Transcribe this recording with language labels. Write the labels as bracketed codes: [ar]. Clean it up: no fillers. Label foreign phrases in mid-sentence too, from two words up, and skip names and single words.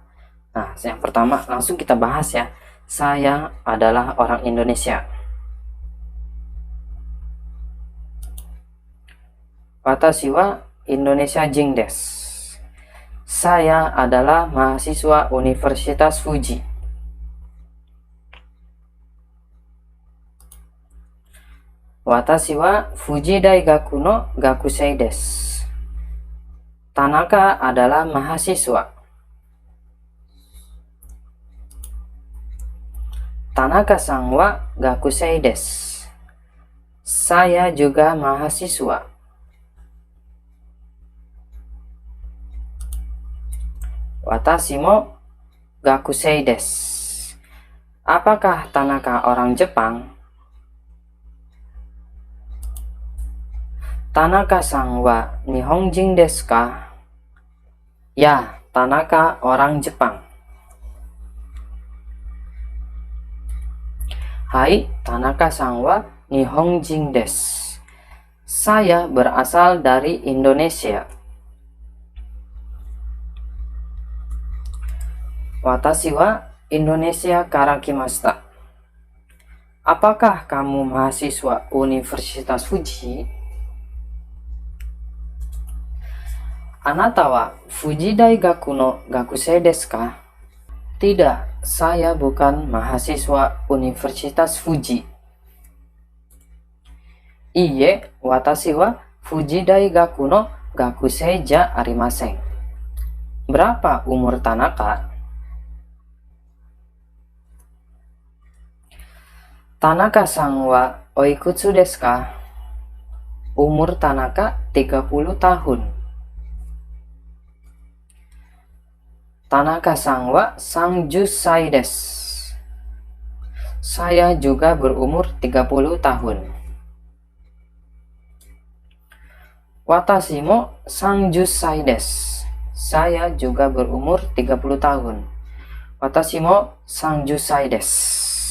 [id] Nah, yang pertama langsung kita bahas ya. Saya adalah orang Indonesia. [ja] 私はインドネシア人です. [id] Saya adalah mahasiswa Universitas Fuji. [ja] 私は富士大学の学生です. [id] Tanaka adalah mahasiswa. [ja] 田中さんは学生です. [id] Saya juga mahasiswa. [ja] 私も学生です. [id] Apakah Tanaka orang Jepang? [ja] 田中さんは日本人ですか? [id] Ya, Tanaka orang Jepang. [ja] Hai, 田中さんは日本人です. [id] Saya berasal dari Indonesia. [ja] 私はインドネシアから来ました. [id] Apakah kamu mahasiswa Universitas Fuji? [ja] あなたは富士大学の学生ですか? [id] Tidak, saya bukan mahasiswa Universitas Fuji. [ja] いいえ、私は富士大学の学生じゃありません. [id] Berapa umur Tanaka? [ja] 田中さんはおいくつですか? [id] Umur Tanaka 30 tahun. [ja] 田中さんは30歳です. [id] Saya juga berumur 30 tahun. [ja] 私も30歳です. [id] Saya juga berumur 30 tahun. [ja] 私も30歳です.